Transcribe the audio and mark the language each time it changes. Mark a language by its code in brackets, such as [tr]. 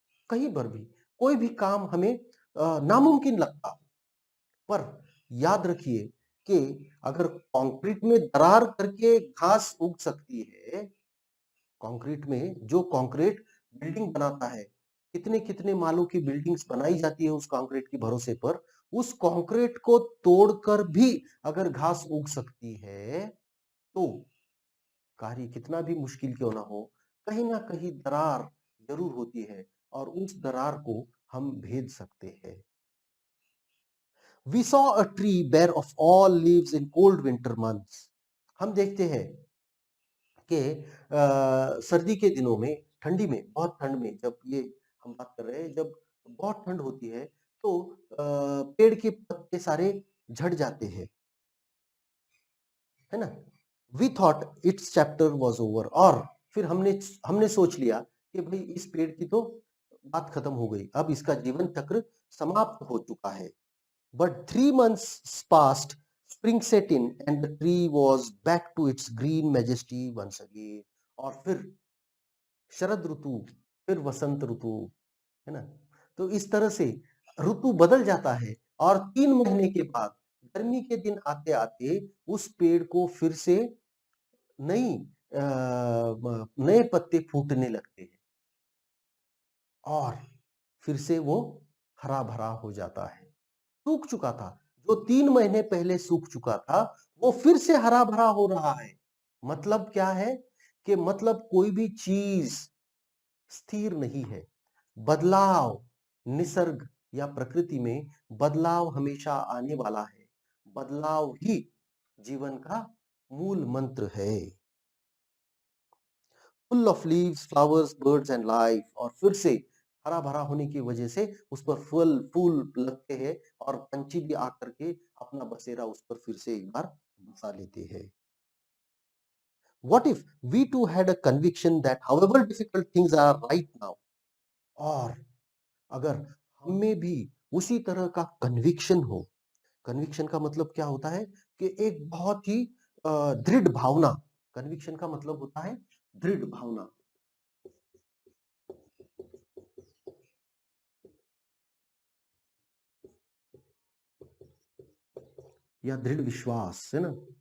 [hi] कहीं पर भी कोई भी काम हमें नामुमकिन लगता, पर याद रखिए कि अगर कंक्रीट में दरार करके घास उग सकती है, कंक्रीट में जो कंक्रीट बिल्डिंग बनाता है, कितने-कितने मालों की बिल्डिंग्स बनाई जाती है उस कंक्रीट के भरोसे पर, उस कंक्रीट को तोड़कर भी अगर घास उग सकती है, तो कार्य कितना भी मुश्किल क्यों ना हो, कहीं ना कहीं दरार जरूर होती है और उस दरार को हम भेद सकते हैं। [en] We saw a tree bare of all leaves in cold winter months. [hi] हम देखते हैं कि सर्दी के दिनों में, ठंडी में, बहुत ठंड में, जब ये हम बात कर रहे हैं, जब बहुत ठंड होती है, तो पेड़ के पत्ते सारे झड़ जाते हैं, है ना? [en] we thought it's chapter was over, [hi] और फिर हमने हमने सोच लिया कि भाई इस पेड़ की तो बात खत्म हो गई, अब इसका जीवन चक्र समाप्त हो चुका है। [en] But 3 months passed, spring set in, and the tree was back to its green majesty once again. [hi] और फिर शरद ऋतु, फिर वसंत ऋतु, है ना? तो इस तरह से ऋतु बदल जाता है और 3 महीने के बाद गर्मी के दिन आते आते उस पेड़ को फिर से नई नए पत्ते फूटने लगते हैं और फिर से वो हरा भरा हो जाता है। सूख चुका था, जो 3 महीने पहले सूख चुका था, वो फिर से हरा भरा हो रहा है। मतलब क्या है कि मतलब कोई भी चीज स्थिर नहीं है। बदलाव, निसर्ग या प्रकृति में बदलाव हमेशा आने वाला है। बदलाव ही जीवन का मूल मंत्र है। [en] full of leaves, flowers, birds and life, [hi] और फिर से हरा भरा होने की वजह से उस पर फल फूल लगते हैं और पंछी भी आकर के अपना बसेरा उस पर फिर से एक बार बसा लेते हैं। [en] What if we too had a conviction that however difficult things are right now, [hi] और अगर हमें भी उसी तरह का कन्विक्शन हो। कन्विक्शन का मतलब क्या होता है कि एक बहुत ही दृढ़ भावना। कन्विक्शन का मतलब होता है दृढ़ भावना या दृढ़ विश्वास, है ना?